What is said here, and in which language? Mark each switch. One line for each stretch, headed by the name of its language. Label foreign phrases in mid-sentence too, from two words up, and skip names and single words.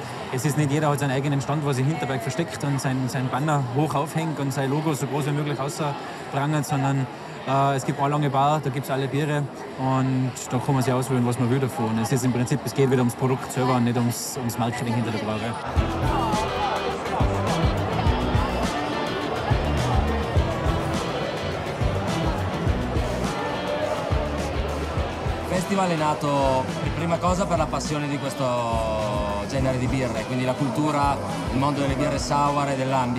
German: Es ist nicht jeder hat seinen eigenen Stand, wo sich hinterberg versteckt und sein Banner hoch aufhängt und sein Logo so groß wie möglich außerprangert, sondern es gibt eine lange Bar, da gibt es alle Biere und da kann man sich auswählen, was man will davon. Es ist im Prinzip, es geht wieder ums Produkt selber und nicht ums Marketing hinter der Brauerei.
Italian: Il festival è nato per prima cosa per la passione di questo genere di birre, quindi la cultura, il mondo delle birre sour e del lambic.